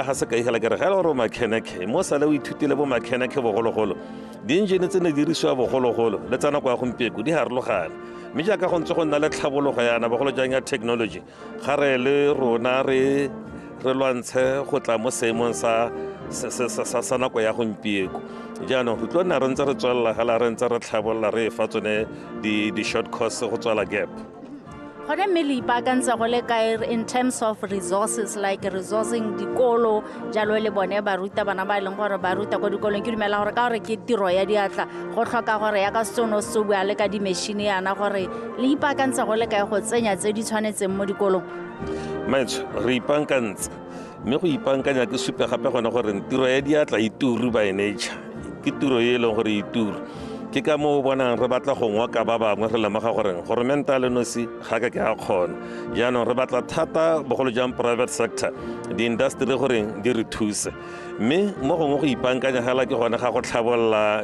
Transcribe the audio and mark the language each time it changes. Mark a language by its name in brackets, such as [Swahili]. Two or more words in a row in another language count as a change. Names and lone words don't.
[Tswana] ga se ka igela ke re ga le gore mechanic mo sale o ithutile bo mechanic bogologolo di-engine tse ne di dirisiwa bogologolo le tsa nako ya gompieko di harologane mme jaaka go ntse go nna le tlhabologo yana bogolo jang ya technology ga re le rona re lwantshe go tla mo seemong sa nako ya gompieko jaanong go tlo nna re ntse re tswelela gala re ntse re tlhabolola re fa tsone di- [English] short course [Tswana] go tswela gap. Gone mme le ipaakantsa go le kae [English] in terms of resources like resourcing [Tswana] dikolo jalo le bone ba ruta bana ba e leng gore ba ruta ko dikolong ke dumela gore ka gore ke tiro ya diatla go tlhoka gore ya ka sono se bua le ka di-machine yana gore le ipaakantsa go le kae go tsenya tse di tshwanetseng mo dikolong. Maetsho re ipaakantse mme go ipaakanya ke supe gape gone gore tiro ya diatla e turu [English] by nature [Tswana] ke tiro e leng gore e turu ke ka mo bonang re batla go ngwa ka ba bangwe re lemoga gore governmental nosi ga ka ke a kgona jaanong re batla thata bogolo jang [English] private sector [Tswana] di-industry gore di re thuse mme mo gongwe go ipaakanya gela ke gone ga go tlhabolola